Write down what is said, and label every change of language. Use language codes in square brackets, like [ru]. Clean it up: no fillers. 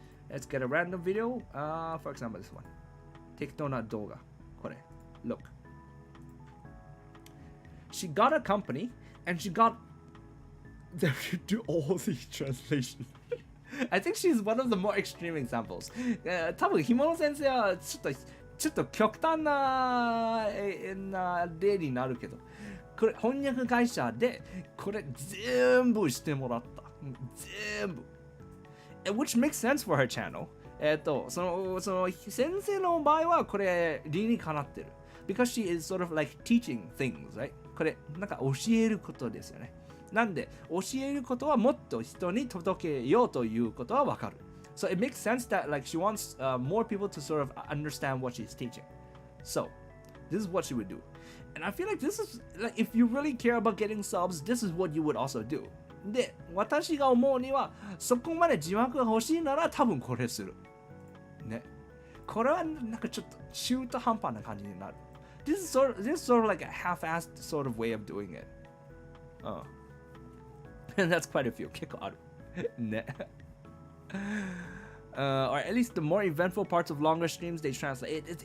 [en] Let's get a random video. For example, this one. [ja] 適当な動画。これ。 [en] Look. She got a company and she got them to do all these translations. I think she's one of the more extreme examples. [ja] 多分、ひもの先生はちょっと極端な例になるけど、これ翻訳会社でこれ全部してもらった。全部。 [en] Which makes sense for her channel. [ja] その先生の場合はこれ理にかなってる。 [en] Because she is sort of like teaching things, right? [ja] これなんか教えることですよね。なんで教えることはもっと人に届けようということはわかる。 [en] So it makes sense that like she wants more people to sort of understand what she's teaching. So this is what she would do. And I feel like this is like if you really care about getting subs, this is what you would also do. [ja] で、私が思うにはそこまで字幕が欲しいなら多分これする。ね。これはなんかちょっと中途半端な感じになる。 [en] This is sort of like a half-assed sort of way of doing it. And that's quite a few. [ja] 結構ある。ね。 [en] Or at least the more eventful parts of longer streams they translate.